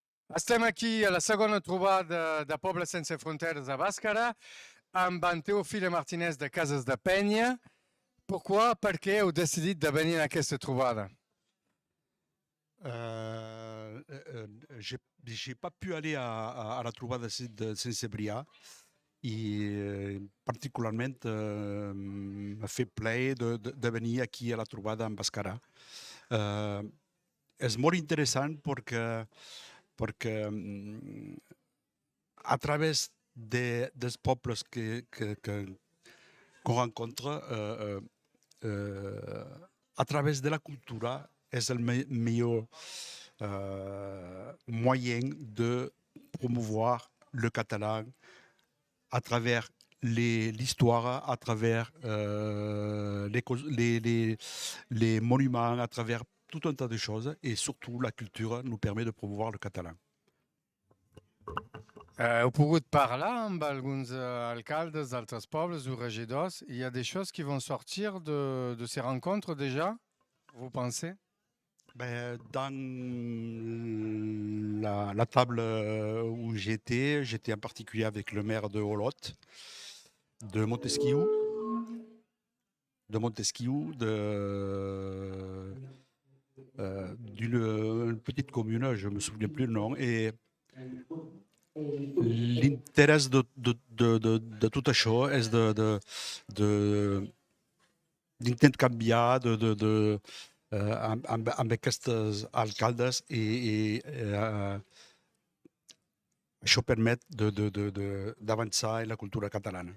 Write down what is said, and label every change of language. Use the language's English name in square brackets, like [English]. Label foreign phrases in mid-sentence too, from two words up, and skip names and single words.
[Catalan] Estem aquí a la segona trobada de Pobles Sense Fronteres a Bàscara amb en Teofile Martínez de Cases de Penya. Per què heu decidit de venir a aquesta trobada? [French] J'ai pas pu aller à la Trouvada de Saint-Sébrià et particularment m'a fait plaisir de venir [Catalan] aquí a la Trobada en Bàscara. És molt interessant perquè a través dels pobles [French] qu'on rencontre, [Catalan] a través de la cultura, és el millor [French] moyen de promouvoir le catalan à travers l'histoire, à travers les monuments, à travers tout un tas de choses. Et surtout, la culture nous permet de promouvoir le catalan. [Catalan] Heu pogut parlar amb alguns alcaldes d'altres pobles o regidors? [French] Il y a des choses qui vont sortir de ces rencontres déjà, vous pensez? Dans la table où j'étais en particulier avec le maire de Olot, de Montesquieu, d'une petite commune, je ne me souviens plus le nom, et l'intérêt de [Catalan] tot això és d'intercanviar amb aquests alcaldes i això permet d'avançar en la cultura catalana.